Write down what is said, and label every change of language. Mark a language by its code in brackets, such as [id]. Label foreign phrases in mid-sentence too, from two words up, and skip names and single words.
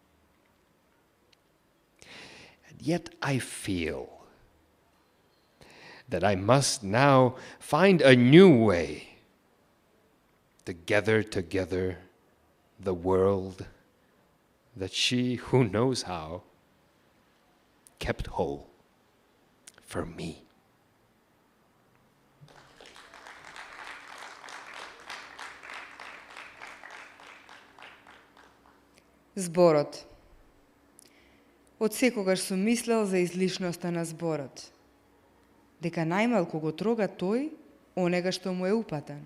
[en] And yet I feel that I must now find a new way to gather together the world that she, who knows how, kept whole for me. [mk] Зборот. Од секогаш сум мислел за излишноста на зборот. Дека најмалку го трога тој, онега што му е упатен.